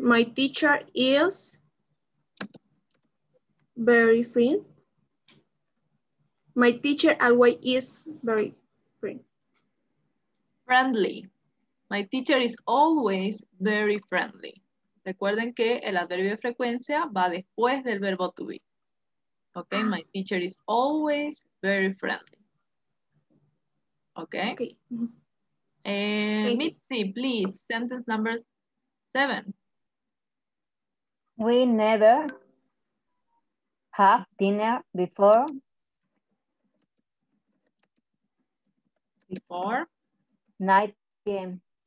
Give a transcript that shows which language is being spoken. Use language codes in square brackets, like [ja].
[en] My teacher is very friendly. My teacher always is very friendly. Friendly. My teacher is always very friendly. [es] Recuerden que el adverbio de frecuencia va después del verbo to be. [en] Okay, my teacher is always very friendly. Okay. Okay. Mitzi, please, sentence number 7. We never have dinner before 9 p.m.